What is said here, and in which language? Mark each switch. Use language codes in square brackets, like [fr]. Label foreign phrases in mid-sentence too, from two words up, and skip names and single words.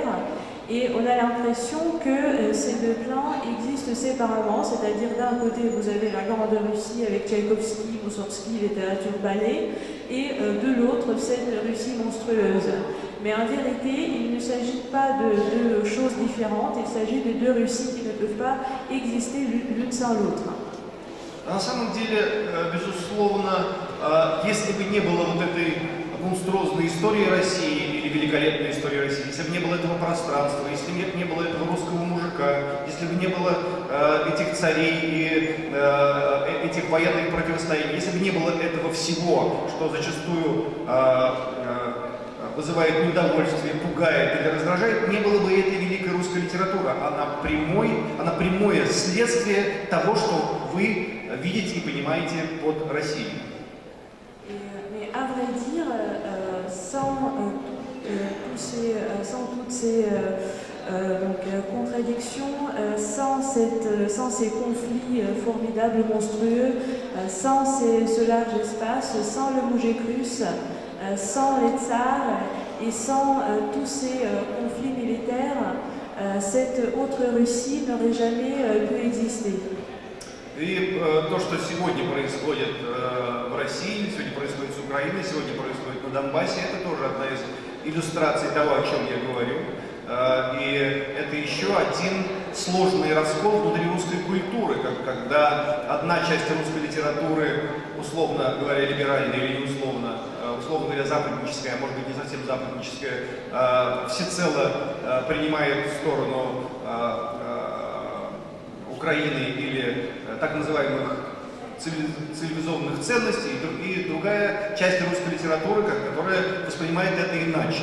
[fr] Et on a l'impression que ces deux plans existent séparément, c'est-à-dire d'un côté vous avez la grande Russie avec Tchaïkovski, Moussorgsky, littérature ballet, et de l'autre cette Russie monstrueuse. Mais en vérité, il ne s'agit pas de deux choses différentes, il s'agit de deux Russies qui ne peuvent pas exister l'une sans l'autre. [ru] На самом деле, безусловно, если бы не было вот этой монструозной истории России или великолепной истории России, если бы не было этого пространства, если бы не было этого русского мужика, если бы не было этих царей и этих военных противостояний, если бы не было этого всего, что зачастую вызывает неудовольствие, пугает или раздражает, не было бы этой великой русской литературы. Она прямое следствие того, что вы видите и понимаете под Россией. [fr] Mais à vrai dire, sans toutes ces contradictions, sans ces conflits formidables, monstrueux, sans ce large espace, sans le Moujécrus, sans les tsars et sans tous ces conflits militaires, cette autre Russie n'aurait jamais pu exister. [ru] И то, что сегодня происходит в России, сегодня происходит с Украиной, сегодня происходит на Донбассе, это тоже одна из иллюстраций того, о чем я говорю. И это еще один сложный раскол внутри русской культуры, когда одна часть русской литературы, условно говоря, либеральная или не условно говоря, западническая, а может быть не совсем западническая, всецело принимает сторону Украины или так называемых цивилизованных ценностей, и другая часть русской литературы, которая воспринимает это иначе.